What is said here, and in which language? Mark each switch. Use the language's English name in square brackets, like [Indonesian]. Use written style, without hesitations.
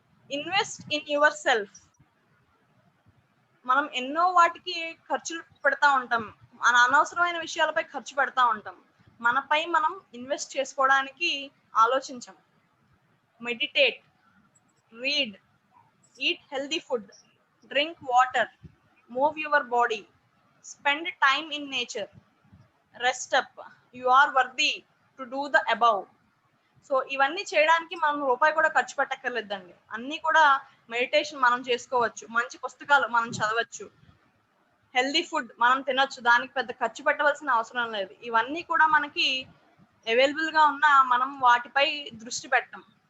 [English] Invest in yourself. [Telugu] మనం ఎన్నో వాటికి ఖర్చులు పెడతా ఉంటాం, మన అనవసరమైన విషయాలపై ఖర్చు పెడతా ఉంటాం. మనపై మనం ఇన్వెస్ట్ చేసుకోవడానికి ఆలోచించాం. [English] Meditate, read, eat healthy food, drink water, move your body, spend time in nature, rest up, you are worthy to do the above. [Telugu] So ఇవన్నీ చేయడానికి మనం రూపాయి కూడా ఖర్చు పెట్టక్కర్లేదండి. అన్ని కూడా మెడిటేషన్ మనం చేసుకోవచ్చు, మంచి పుస్తకాలు మనం చదవచ్చు, హెల్దీ ఫుడ్ మనం తినొచ్చు, దానికి పెద్ద ఖర్చు పెట్టవలసిన అవసరం లేదు. ఇవన్నీ కూడా మనకి అవైలబుల్ గా ఉన్న మనం వాటిపై దృష్టి పెట్టం.